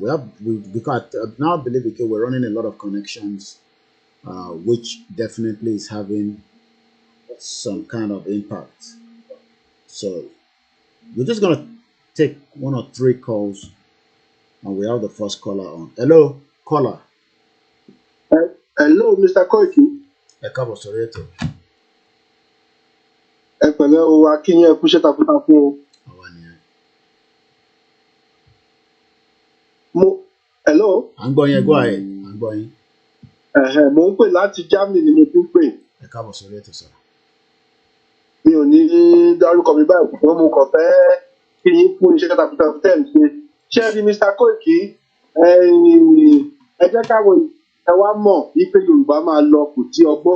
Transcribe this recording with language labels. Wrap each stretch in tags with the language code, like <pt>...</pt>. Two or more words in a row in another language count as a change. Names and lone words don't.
<en>Because I now believe we're running a lot of connections, which definitely is having some kind of impact. So we're just gonna take 1 or 3 calls, and we have the first caller on. Hello, caller. Hello, Mr. Koiki.</en> <yo>Ẹ káàbọ̀ sórí ètò. Ẹ pẹ̀lẹ́ o, akínyẹn kú iṣẹ́ takuntakun o. Àwa nìyẹn.</yo> <en>Hello.</en> <yo>À ń gbọ́ yín,</yo> <en>go ahead.</en> <yo>À ń gbọ́ yín. Mo ń pè láti Germany ni mo ti ń pè. Ẹ káàbọ̀ sórí ètò sir. Mi ò ní dárúkọ mi báyìí, ṣùgbọ́n mo kàn fẹ́ kí yín fún iṣẹ́ takuntakun tẹ̀ ń ṣe. Ṣé ẹ rí Mr. Koiki? Ẹ jẹ́ káwọn ẹ wá mọ̀ wípé Yorùbá máa lọ kò tí ọgbọ́n.</yo>